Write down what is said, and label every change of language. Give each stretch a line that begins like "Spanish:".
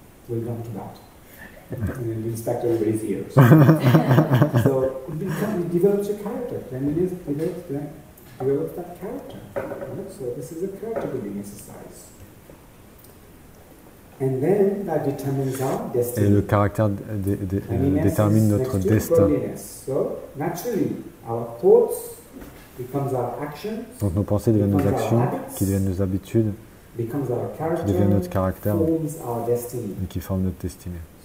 English: We'll come to that. We'll inspect everybody's ears. So it develops your character. Cleanliness develops that character. So this is a character building exercise. And then that determines our destiny.
French: Et le caractère détermine notre destin.
English: So naturally, our thoughts becomes our actions.
French: Donc nos pensées deviennent nos actions, qui deviennent nos habitudes, qui deviennent notre caractère et qui forment notre destinée.